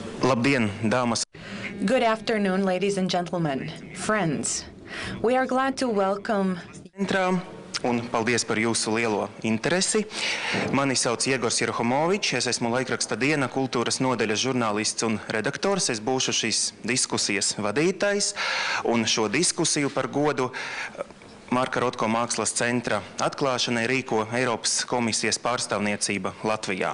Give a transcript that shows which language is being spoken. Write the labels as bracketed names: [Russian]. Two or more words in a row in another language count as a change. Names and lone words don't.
[Latvian] Labdien, dāmas! [English] Good afternoon, ladies and gentlemen, friends. We are glad to welcome [Latvian] Centrā, un paldies par jūsu lielo interesi. Mani sauc Iegors Jerohomovičs, es esmu laikraksta Diena kultūras nodaļas žurnālists un redaktors. Es būšu šīs diskusijas vadītājs, un šo diskusiju par godu Marka Rotko mākslas centra atklāšanai rīko Eiropas komisijas pārstāvniecība Latvijā.